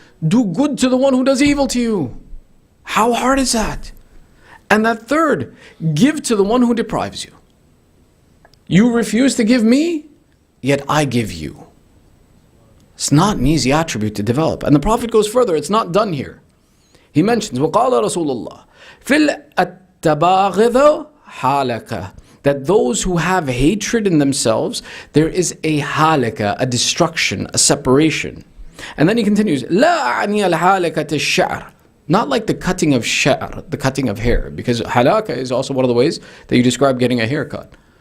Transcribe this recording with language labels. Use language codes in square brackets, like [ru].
[en] Do good to the one who does evil to you. How hard is that? And that third, give to the one who deprives you. You refuse to give me, yet I give you. It's not an easy attribute to develop. And the Prophet goes further, it's not done here. He mentions, [ar] وَقَالَ رَسُولُ اللَّهِ فِي التَّبَاغِضَ حَالَكَ. [en] That those who have hatred in themselves, there is a halaka, a destruction, a separation. And then he continues, [ar] لا أعني الحالكة الشعر. [en] Not like the cutting of sha'r, the cutting of hair, because halaka is also one of the ways that you describe getting a haircut.